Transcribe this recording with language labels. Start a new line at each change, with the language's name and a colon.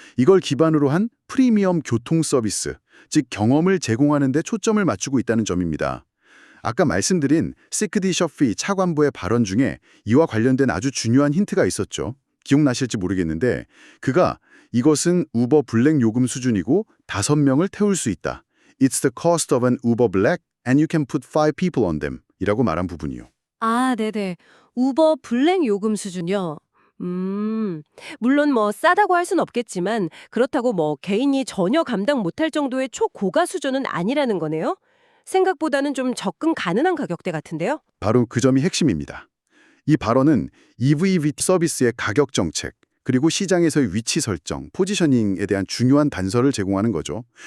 Korean: 이걸 기반으로 한 프리미엄 교통 서비스, 즉 경험을 제공하는 데 초점을 맞추고 있다는 점입니다. 아까 말씀드린 시크디 셔피 차관보의 발언 중에 이와 관련된 아주 중요한 힌트가 있었죠. 기억나실지 모르겠는데 그가 이것은 우버 블랙 요금 수준이고 5명을 태울 수 있다.
English: It's the cost of an Uber Black and you can put 5 people on them.
Korean: 이라고 말한 부분이요. 아, 네네. 우버 블랙 요금 수준요. 물론 뭐 싸다고 할 순 없겠지만 그렇다고 뭐 개인이 전혀 감당 못할 정도의 초고가 수준은 아니라는 거네요. 생각보다는 좀 접근 가능한 가격대 같은데요? 바로 그 점이 핵심입니다. 이 발언은 EV 서비스의 가격 정책, 그리고 시장에서의 위치 설정, 포지셔닝에 대한 중요한 단서를 제공하는 거죠.